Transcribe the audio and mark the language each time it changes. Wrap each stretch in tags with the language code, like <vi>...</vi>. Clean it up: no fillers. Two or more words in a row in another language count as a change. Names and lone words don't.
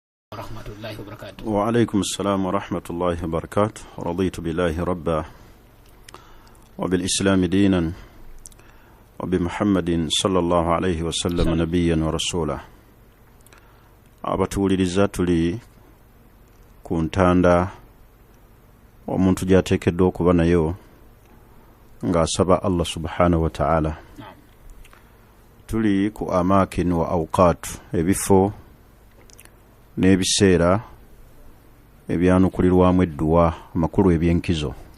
<ar>ورحمة الله وبركاته. وعليكم السلام ورحمة الله وبركاته. رضيت بالله ربا وبالإسلام دينا وبمحمد صلى الله عليه وسلم نبيا ورسولا.</ar> <lg>abatuuliriza tuli ku ntanda omuntu gyateekeddwa okuba nayo ng'asaba</lg> <ar>الله سبحانه وتعالى.</ar> <lg>Tuli ku</lg> <ar>أماكن وأوقات,</ar> <lg>ebifo n'ebiseera ebyanukulirwamu edduwa amakulu ebyenkizo.</lg>